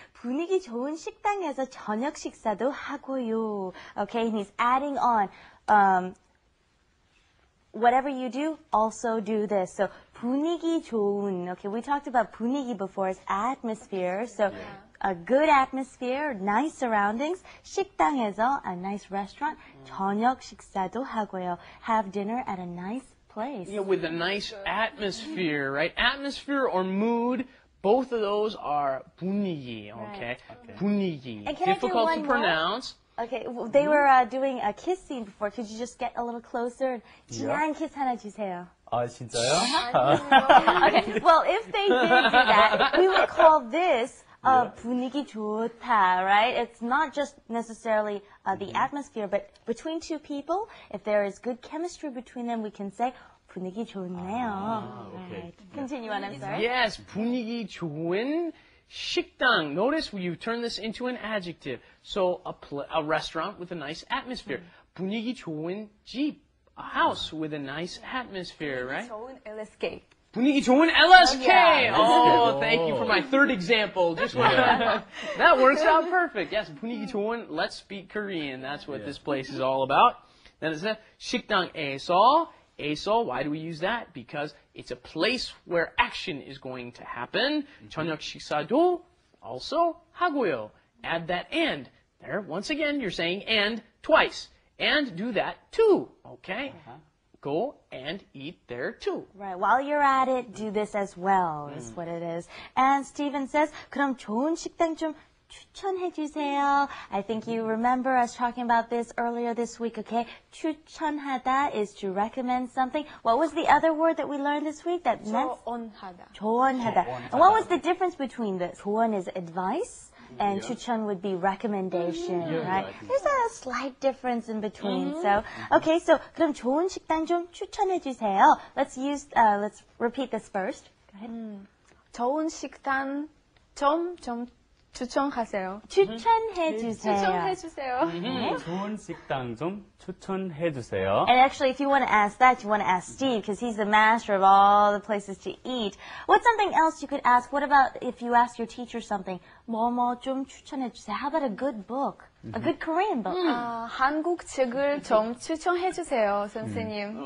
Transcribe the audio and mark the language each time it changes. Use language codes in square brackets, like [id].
[ko] 분위기 좋은 식당에서 저녁 식사도 하고요. [en] Okay, and he's adding on. Whatever you do, also do this. [ko] So 분위기 좋은. [en] Okay, we talked about 분위기 before as atmosphere. So a good atmosphere, nice surroundings. 식당에서 a nice restaurant. [ko] 저녁 식사도 하고요. [en] Have dinner at a nice place. Yeah, with a nice atmosphere, right? Atmosphere or mood, both of those are 분위기, okay? [ko] 분위기. [en] And can I do Difficult one to more? pronounce. Okay, they were doing a kiss scene before. Could you just get a little closer? [ko] 진한 kiss 하나 주세요. 진짜요? [en] Okay, well, if they did do that, we would call this [ko] 분위기 좋다, right? [en] It's not just necessarily the atmosphere, but between two people, if there is good chemistry between them, we can say 분위기 좋네요. Right. Continue on, I'm sorry. [ko] Yes, 분위기 좋은 식당. [en] Notice you turn this into an adjective. So a restaurant with a nice atmosphere. [ko] 분위기 좋은 집. [en] A house with a nice atmosphere, right? [ko] 좋은 LSK. 분위기 좋은 LSK. [en] Yeah. Oh, thank you for my third example. Just that works out perfect. Yes, 분위기 좋은. Let's speak Korean. That's what this place is all about. Then it says 식당에서. 에서, why do we use that? Because it's a place where action is going to happen. [ko] 저녁 식사도 also 하고요. [en] Add that and. There, once again, you're saying and twice. And do that too. Okay? Go and eat there too. Right. While you're at it, do this as well, is what it is. And Stephen says, 그럼 좋은 식당 좀 추천해 주세요. I think you remember us talking about this earlier this week, okay? 추천하다 is to recommend something. What was the other word that we learned this week that meant? [ko] 조언하다. 조언하다. [en] And what was the difference between this? 조언 is advice, and 추천 would be recommendation, right? There's a slight difference in between. [ko] So, okay, so 그럼 좋은 식당 좀 추천해 주세요. [en] Let's repeat this first. Go ahead. [ko] 좋은 식당 좀 추천하세요. 추천해 주세요. 추천해 주세요. 좋은 식당 좀 추천해 주세요. [en] And actually, if you want to ask that, you want to ask Steve, because he's the master of all the places to eat. What's something else you could ask? What about if you ask your teacher something? 뭐뭐 좀 추천해 주세요. How about a good book? A good Korean book? [ko] 한국 책을 좀 추천해 주세요, 선생님.